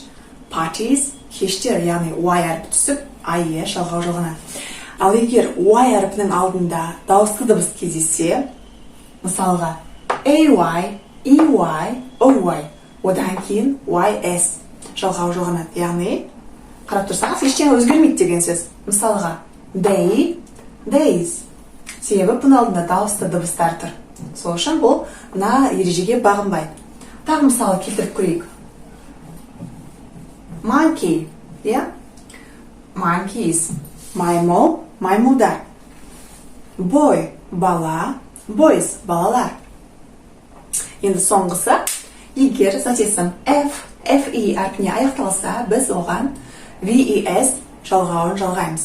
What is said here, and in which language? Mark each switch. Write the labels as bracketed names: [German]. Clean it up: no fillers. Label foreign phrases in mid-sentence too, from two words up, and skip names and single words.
[Kazakh] Parties, кештер, яғни Y әрпі түсіп, IES жалғау жалғанады. Ал егер Y әрпінің алдында дауысты дыбыс кездессе, мысалға AY, EY, OY, одан кейін YS жалғау жалғанады. Яғни, қарап тұрсаңыз, ештеңе өзгермейді деген сөз. Мысалға, [English] day, days. [Kazakh] Себебі бұның алдында дауысты дыбыстар тұр. Сол үшін бұл мына ережеге бағынбайды. Тағы мысалы келтіріп көрейік. [English] Monkey, monkeys. [Kazakh] Маймыл, маймылдар. Boy, бала. Boys, балалар. Енді соңғысы, егер сәтесім FE әрпіне аяқталса, біз оған VES жалғауын жалғаймыз.